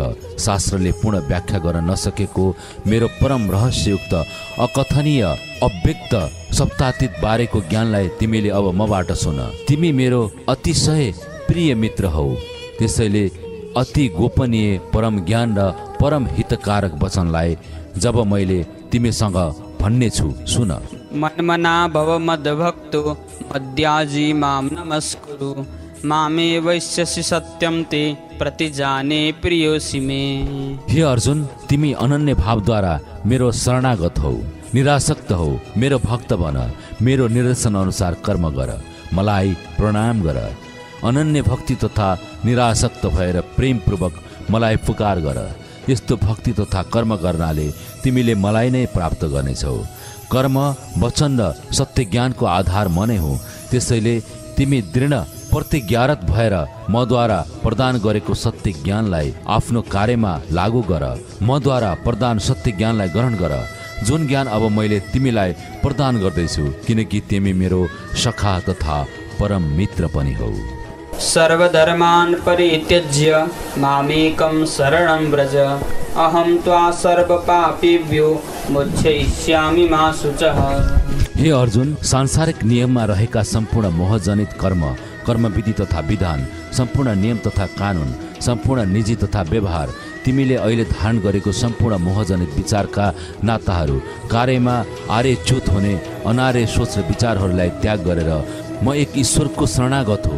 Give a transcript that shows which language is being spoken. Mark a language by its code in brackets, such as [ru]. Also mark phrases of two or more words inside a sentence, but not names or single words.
[ne] शास्त्रले पूर्ण व्याख्या गर्न नसकेको मेरो परम रहस्ययुक्त अकथनीय अव्यक्त सप्तातीत बारेको ज्ञानलाई तिमीले अब मबाट सुन। तिमी मेरो अतिशय प्रिय मित्र हौ, त्यसैले अति गोपनीय परम ज्ञान र परम हितकारक वचनलाई जब मैले तिमीसँग भन्ने छु सुन। [sa] मन्मना भव मद्भक्तो मद्याजी मां नमस्कुरु मामे वैश्यसि सत्यम ते प्रतिजाने प्रियोसि मे। [ne] हे अर्जुन, तिमी अनन्य भावद्वारा मेरो शरणागत हौ, निरासक्त हौ, मेरो भक्त बन, मेरो निर्देशन अनुसार कर्म गर, मलाई प्रणाम गर। अनन्य भक्ति तथा निरासक्त भएर प्रेमपूर्वक मलाई पुकार गर। यस्तो भक्ति तथा कर्म गर्नाले तिमीले मलाई नै प्राप्त गर्नेछौ। कर्म, वचन र सत्य ज्ञानको आधार म नै हुँ। त्यसैले तिमी दृढ प्रतिज्ञारत भएर मद्वारा प्रदान गरेको सत्य ज्ञानलाई आफ्नो कार्यमा लागू गर। मद्वारा प्रदान सत्य ज्ञानलाई ग्रहण गर, जुन ज्ञान अब मैले तिमीलाई प्रदान गर्दैछु, किनकि तिमी मेरो सखा तथा परम मित्र पनि हौ। [sa] सर्वधर्मान् परित्यज्य मामेकं शरणं व्रज अहं त्वा सर्वपापेभ्यो मोक्षयिष्यामि मा शुचः। [ne] हे अर्जुन, सांसारिक नियममा रहेका सम्पूर्ण मोहजनित कर्म, कर्मविधि तथा विधान, सम्पूर्ण नियम तथा कानुन, सम्पूर्ण निजी तथा व्यवहार, तिमीले अहिले धारण गरेको सम्पूर्ण मोहजनित विचारका नाताहरू, कार्यमा आर्यच्युत हुने अनार्य सोच र विचारहरूलाई त्याग गरेर म एक ईश्वरको शरणागत हो।